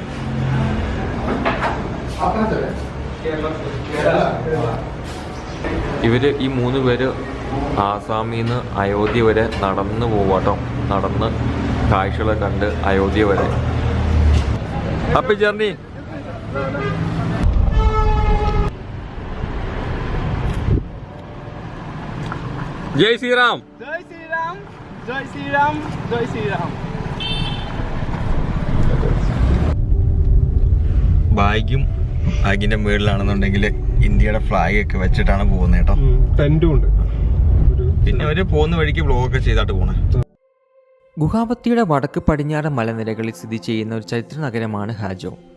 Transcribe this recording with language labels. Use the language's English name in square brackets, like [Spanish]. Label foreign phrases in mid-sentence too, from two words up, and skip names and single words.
[Malayalam] ഇവര് ഈ 3 പേര് ആസാമിൽ നിന്ന് അയോധ്യ വരെ നടന്ന് പോവാട്ടോ. നടന്ന് കാഴ്ചകളെ കണ്ട് അയോധ്യ വരെ. [English] happy journey. [Hindi] जय श्रीराम. जय श्री राम, जय श्री राम, जय श्री राम. [Malayalam] ബാഗിന്റെ മുകളിലാണെന്നുണ്ടെങ്കിൽ ഇന്ത്യയുടെ ഫ്ലാഗ് ഒക്കെ വെച്ചിട്ടാണ് പോകുന്നത് കേട്ടോ. ടെന്റും ഉണ്ട്. പിന്നെ അവര് പോകുന്ന വഴിക്ക് വ്ലോഗൊക്കെ ചെയ്തിട്ട് പോണേ. ഗുവാഹത്തിയുടെ വടക്ക് പടിഞ്ഞാറ് മലനിരകളിൽ സ്ഥിതി ചെയ്യുന്ന ഒരു ചരിത്ര നഗരമാണ് ഹാജോ.